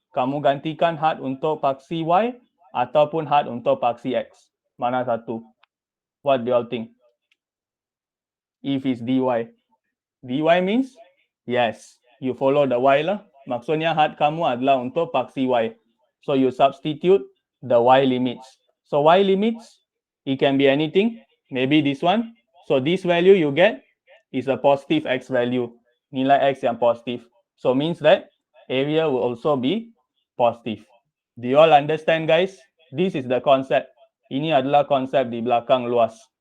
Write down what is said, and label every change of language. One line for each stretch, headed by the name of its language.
Malay: Kamu gantikan had untuk paksi y ataupun had untuk paksi x. Mana satu?
English: What do you all think? If it's dy. Dy means, yes, you follow the y lah.
Malay: Maksudnya had kamu adalah untuk paksi y.
English: So you substitute the y limits. So y limits, it can be anything. Maybe this one. So this value you get is a positive x value.
Malay: Nilai x yang positif.
English: So means that area will also be positive. Do you all understand, guys? This is the concept.
Malay: Ini adalah konsep di belakang luas.